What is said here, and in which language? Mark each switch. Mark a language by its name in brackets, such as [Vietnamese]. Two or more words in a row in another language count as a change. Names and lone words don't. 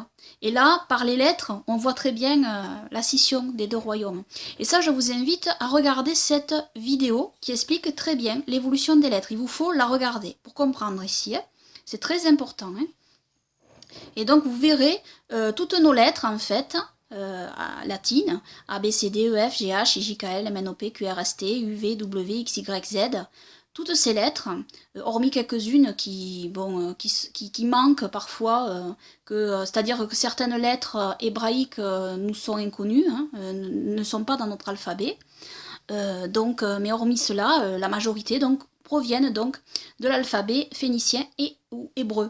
[French] Et là, par les lettres, on voit très bien la scission des deux royaumes. Et ça, je vous invite à regarder cette vidéo qui explique très bien l'évolution des lettres. Il vous faut la regarder pour comprendre ici. Hein. C'est très important. Hein. Et donc, vous verrez toutes nos lettres, en fait, latines, A, B, C, D, E, F, G, H, I, J, K, L, M, N, O, P, Q, R, S, T, U, V, W, X, Y, Z. Toutes ces lettres, hormis quelques-unes qui manquent parfois, c'est-à-dire que certaines lettres hébraïques nous sont inconnues, hein, ne sont pas dans notre alphabet. Mais hormis cela, la majorité donc, proviennent donc de l'alphabet phénicien et ou hébreu.